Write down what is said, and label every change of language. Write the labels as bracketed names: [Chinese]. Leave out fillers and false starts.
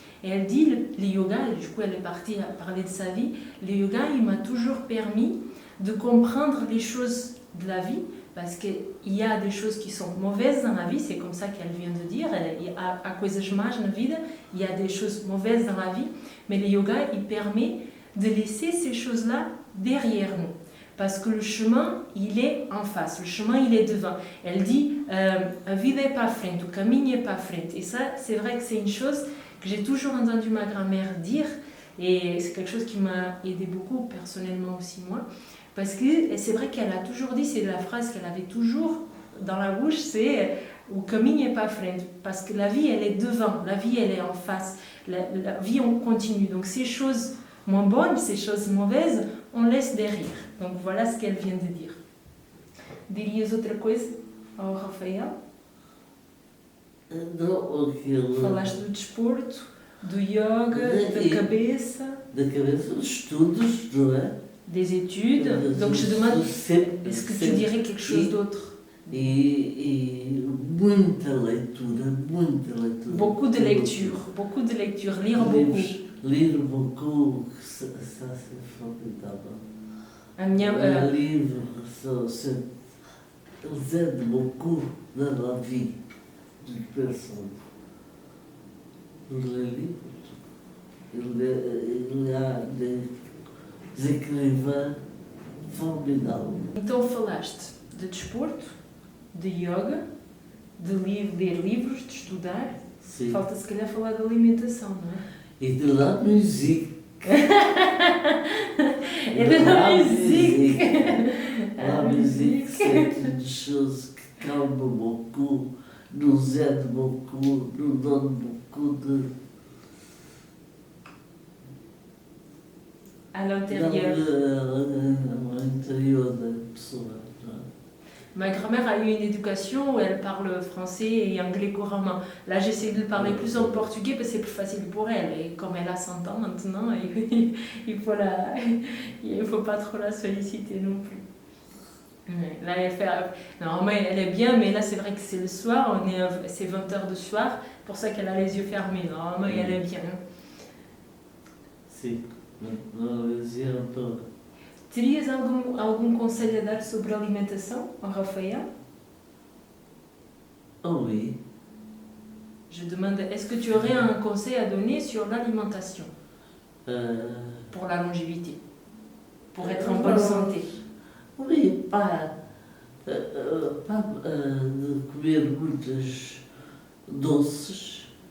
[French] Et elle dit, le yoga, et du coup elle est partie à parler de sa vie, le yoga, il m'a toujours permis de comprendre les choses de la vie, parce qu'il y a des choses qui sont mauvaises dans la vie, c'est comme ça qu'elle vient de dire, [Portuguese] há coisas más na vida, [French] il y a des choses mauvaises dans la vie, mais le yoga, il permet de laisser ces choses-là derrière nous. Parce que le chemin, il est en face, le chemin, il est devant. Elle dit, [Portuguese] a vida é para a frente, o caminho é para a frente. [French] Et ça, c'est vrai que c'est une chose que j'ai toujours entendu ma grand-mère dire, et c'est quelque chose qui m'a aidé beaucoup, personnellement aussi moi, parce que c'est vrai qu'elle a toujours dit, c'est la phrase qu'elle avait toujours dans la bouche, c'est « [Portuguese] o caminho é para a frente [French] », parce que la vie, elle est devant, la vie, elle est en face, la vie, on continue. Donc ces choses moins bonnes, ces choses mauvaises, on laisse derrière. Donc voilà ce qu'elle vient de dire. [Portuguese] Dirias outra coisa ao Rafael? Não, aquilo... Falaste do desporto, do yoga, da cabeça... Da cabeça, dos estudos, não é? [French] Des études. Donc je demande, est-ce que tu dirais quelque chose d'autre? [Portuguese] E muita leitura, muita leitura. [French] Beaucoup de lecture, lire beaucoup. Lire beaucoup, ça c'est formidable. Livres, eles aident beaucoup dans la vie d'une personne. Les livres, il y a des écrivains formidáveis. [Portuguese] Então falaste de desporto, de yoga, de ler livros, de estudar. Sim. Falta se calhar falar de alimentação, não é? [French] Et de la musique. Et de la musique. La musique, c'est une chose qui calme beaucoup, nous aide beaucoup, nous donne beaucoup de... À l'intérieur. À l'intérieur [Portuguese] da pessoa. [French] Ma grand-mère a eu une éducation où elle parle français et anglais couramment. Là, j'essaie de parler plus en portugais parce que c'est plus facile pour elle. Et comme elle a 100 ans maintenant, il faut pas trop la solliciter non plus. Là, normalement, elle est bien, mais là, c'est vrai que c'est le soir, c'est 20h de soir, pour ça qu'elle a les yeux fermés. Normalement, elle est bien. [Portuguese] Sim, não dizia para... Terias algum conselho a dar sobre a alimentação ao Rafael? [French] Oh oui. Je demande, est-ce que tu aurais un conseil à donner sur l'alimentation pour la longévité, pour être en bonne santé? Oui, pas de [Portuguese] comer muitos doces.